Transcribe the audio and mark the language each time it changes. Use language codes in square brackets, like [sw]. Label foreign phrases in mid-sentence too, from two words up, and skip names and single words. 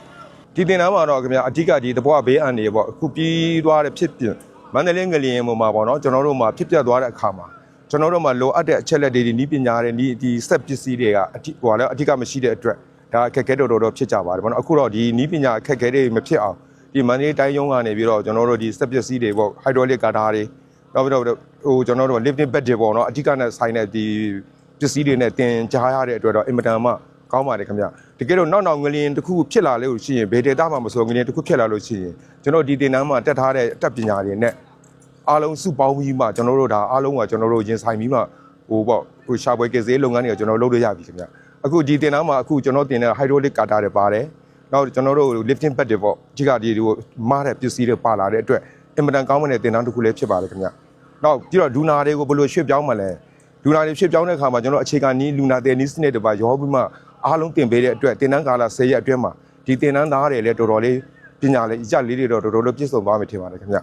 [my] ဒီတင်နှန်းမှာတော့ခင်ဗျအဓိကဒီတဘောဘေးအန်နေပေါ့အခုပြီးသွားတဲ့ဖြစ်ပြင်မန္တလေးငလျင်ပေါ်မှာပေါ့နော်ကျွန်တော်တို့မှာဖြစ်ပြတ်သွားတဲ့အခါမှာကျွန်တော်တို့မှာလိုအပ်တဲ့အချက်လက်တွေဒီပညာတွေဒီစက်ပစ္စည်းတွေဟိုလည်းအဓိကမရှိတဲ့အတွက်ဒါအခက်အခဲတော်ဖြစ်ကြပါတယ်ပေါ့နော်အခုတော့ဒီပညာ အခက်အခဲတွေမဖြစ်အောင်ဒီမန္တလေးတိုင်းရုံးကနေပြီးတော့ကျွန်တော်တို့ဒီစက်ပစ္စည်းတွေပေါ့ဟိုက်ဒရိုလစ်ကာတာတွေနောက်ပြီးတော့ဟိုကျွန်တော်တို့ [en] lifting bed [my] တွေပေါ့နော်အဓိကနဲ့ဆိုင်တဲ့ဒီပစ္စည်းတွေနဲ့တင်ကြားရတဲ့အတွက်တော့အင်မတန်မှကောင်းပါတယ်ခင်ဗျ တကယ်တော့နောက်ငလျင်တစ်ခုဖြစ်လာလို့ရှိရင်ဘယ်ဒေတာမှမဆိုငလျင်တစ်ခုဖြစ်လာလို့ရှိရင်ကျွန်တော်ဒီတင်နှန်းမှာတက်ထားတဲ့အတတ်ပညာတွေနဲ့အားလုံးစုပေါင်းပြီးမှကျွန် တော်တို့ဒါအားလုံးကကျွန်တော်တို့ရင်ဆိုင်ပြီးမှဟိုပေါ့ဟိုရှာပွဲကစေးလုပ်ငန်းတွေကကျွန်တော်လုပ်လို့ရပြီခင်ဗျအခုဒီတင်နှန်းမှာအခုကျွန်တော်တင်တဲ့ [en] hydraulic cutter [my] တွေပါတယ်နောက်ကျွန်တော်တို့ [en] lifting bed [my] တွေပေါ့အဓိကဒီမားတဲ့ပစ္စည်းတွေပါလာတဲ့အတွက်အင်မတန်ကောင်းမတဲ့တင်နှန်းတစ်ခုလည်းဖြစ်ပါတယ်ခင်ဗျနောက်ပြီးတော့လူနာတွေကိုဘယ်လိုရွှေ့ပြောင်းမလဲလူနာတွေရွှေ့ပြောင်းတဲ့အခါမှာကျွန်တော်အခြေခံနည်းလူနာတဲ့နည်းစနစ်တွေပါရောပြီးမှအားလုံးတင်ပေးတဲ့အတွက်တင်နှန်းကာလ10ရက်အတွင်းမှာဒီတင်နှန်းသားတွေလည်းတော်တော်လေးပညာလေးအကျလေးတွေတော့တော်တော်လေးပြည့်စုံသွားမယ်ထင်ပါတယ်ခင်ဗျ